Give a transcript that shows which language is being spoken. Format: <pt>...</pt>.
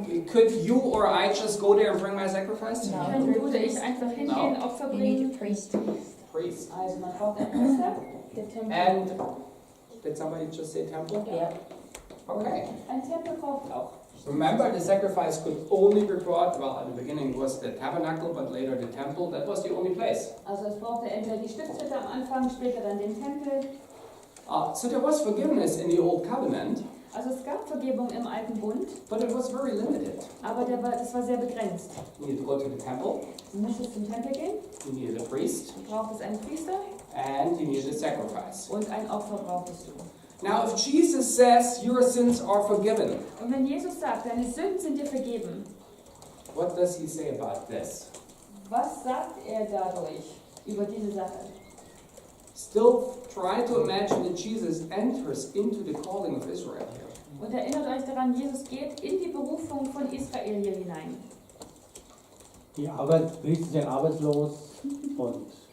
<en>Could you or I just go there and bring my sacrifice? No.</en> <de>Können du oder ich einfach hingehen, Opfer</de> <en>You need</en> <de>bringen?</de> <en>a priest. Priest.</en> <de>Also man braucht einen Priester. Der Tempel.</de> <en>And did somebody just say temple?</en> <de>Ja.</de> <en>Okay.</en> <de>Ein Tempel braucht auch.</de> <en>Remember, the sacrifice could only be brought, well, at the beginning it was the tabernacle, but later the temple. That was the only place.</en> <de>Also es brauchte entweder die Stiftshütte am Anfang, später dann den Tempel.</de> <en>So there was forgiveness in the Old Covenant,</en> <de>Also es gab Vergebung im alten Bund,</de> <en>but it was very limited.</en> <de>aber das war sehr begrenzt.</de> <en>You needed to go to the temple,</en> <de>Du musstest zum Tempel gehen,</de> <en>you needed a priest,</en> <de>du brauchtest einen Priester</de> <en>and you needed a sacrifice.</en> <de>und ein Opfer brauchtest du.</de> <en>Now, if Jesus says your sins are forgiven,</en> <de>Und wenn Jesus sagt, deine Sünden sind dir vergeben,</de> <en>what does he say about this?</en> <de>was sagt er dadurch über diese Sache?</de> <en>Still try to imagine that Jesus enters into the calling of Israel here.</en> <de>Und erinnert euch daran, Jesus geht in die Berufung von Israel hier hinein. Die Priester sind arbeitslos und</de>